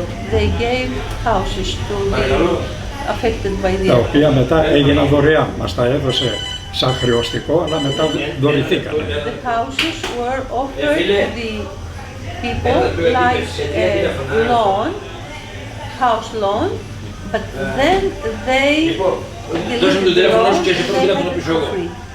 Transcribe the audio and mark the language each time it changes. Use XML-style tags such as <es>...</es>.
<en>They gave houses to the affected by the</en> <el>τα οποία μετά έγιναν δωρεάν. Μας τα έδωσε σαν χρεωστικό, αλλά μετά δωρηθήκανε.</el> <en>The houses were offered to the people like a loan, house loan, but then they delivered the loan, they had it for free.</en>